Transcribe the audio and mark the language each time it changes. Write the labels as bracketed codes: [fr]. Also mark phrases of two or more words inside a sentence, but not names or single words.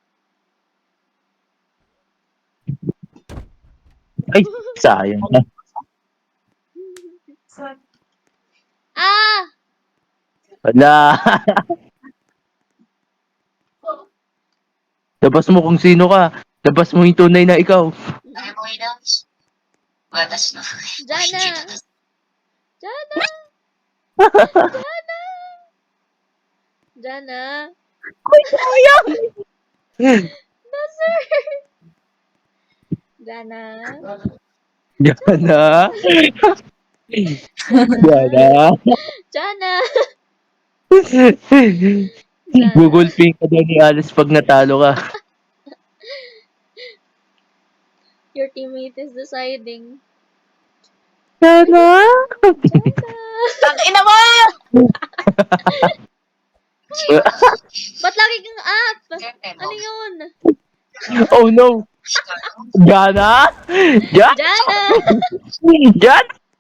[tl] Ay, sayang na. Ah! Wala. Labas mo kung sino ka. Labas mo yung tunay na ikaw. Jana! Jana! Jana! Jana! Ay, sayang. Jana. Jana. Jana. Jana. Jana. Google Pay ka daw ni Alice pag natalo ka. [en] Your teammate is deciding. [tl] Jana. Jana. Tangina mo! Ba't lagi kang up? Ano yun? [en] Oh no. [tl] Jana. Jana. Jana. Jana.